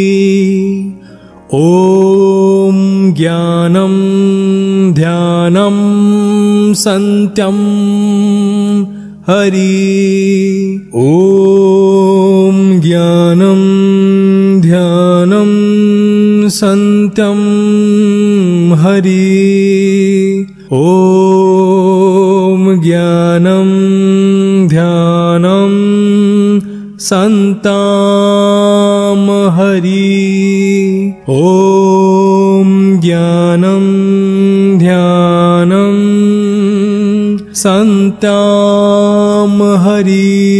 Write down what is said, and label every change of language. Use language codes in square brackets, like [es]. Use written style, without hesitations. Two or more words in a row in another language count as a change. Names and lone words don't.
[sa] ওম জ্ঞানম, ধ্যানম, শান্ত্যম, হরি। ওম জ্ঞানম, ধ্যানম, শান্ত্যম, হরি। ওম ज्ञानं ध्यानं सन्तां हरि। ॐ ज्ञानं ध्यानं सन्तां हरि।